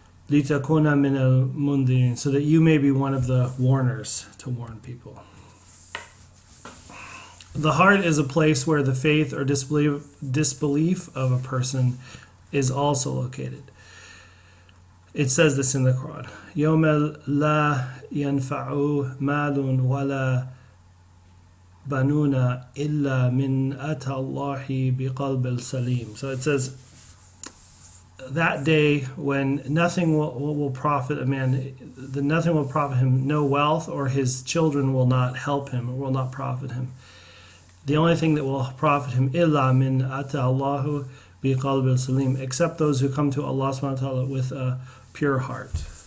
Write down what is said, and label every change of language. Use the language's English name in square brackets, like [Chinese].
[Arabic] Litakuna min al-mundirin, [English] so that you may be one of the warners to warn people. The heart is a place where the faith or disbelief of a person is also located. It says this in the Quran. [Arabic] يَوْمَ لَا يَنْفَعُ مَالٌ وَلَا بَنُونَ إِلَّا مِنْ أَتَى اللَّهِ بِقَلْبٍ سَلِيمٍ. [English] So it says that day when nothing will profit a man, nothing will profit him, no wealth, or his children will not help him or will not profit him. The only thing that will profit him, [Arabic] illa min ata Allahu bi qalbil salim, [English] except those who come to Allah subhanahu wa ta'ala with a pure heart.